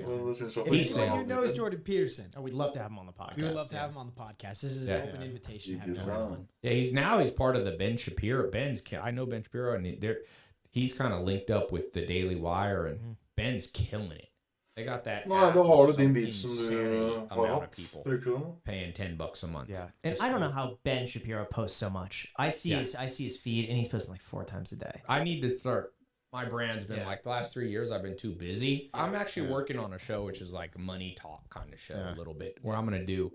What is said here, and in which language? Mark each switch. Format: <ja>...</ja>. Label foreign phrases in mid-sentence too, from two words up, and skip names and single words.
<en>He's saying, who knows Jordan Peterson? Oh, we'd love to have him on the podcast. We would love to have him on the podcast. This is an open invitation to have him on. Yeah, he's part of the Ben Shapiro. I know Ben Shapiro, and he's kind of linked up with the Daily Wire, and Ben's killing it. They got that.</en> <no>Nei, da har du din bit som du har hatt.</no> <en>Paying $10 a month. Yeah, and I don't know how Ben Shapiro posts so much. I see his feed, and he's posting like 4 times a day. I need to start. My brand's been like the last 3 years I've been too busy. I'm actually working on a show which is like money talk kind of show a little bit, where I'm gonna do.</en>